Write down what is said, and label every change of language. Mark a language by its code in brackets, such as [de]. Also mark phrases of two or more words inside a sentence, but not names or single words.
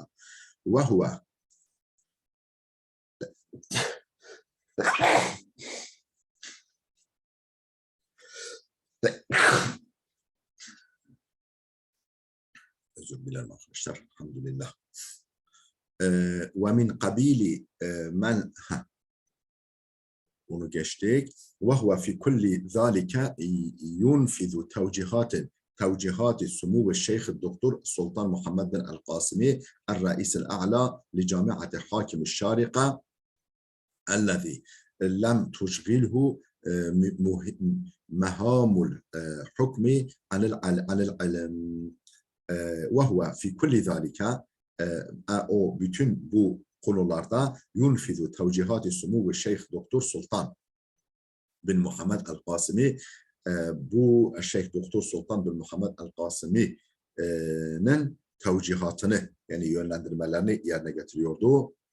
[ar] وهو [tr] özür dilerim arkadaşlar. Elhamdülillah. [ar] ومن قبل من, [tr] bunu geçtik. [ar] وهو في كل ذلك ينفذ توجيهات توجيهات سمو الشيخ الدكتور سلطان محمد بن القاسمي الرئيس الأعلى لجامعة حاكم الشارقة الذي لم تشغله مهام الحكم عن العلم وهو في كل ذلك [tr] o bütün bu konularda [ar] ينفذ توجيهات سمو [tr] ve Şeyh Doktor Sultan bin Muhammed el-Kasimi bu Şeyh Doktor Sultan bin Muhammed el-Kasimi'nin tevcihatını yani yönlendirmelerini yerine getiriyordu.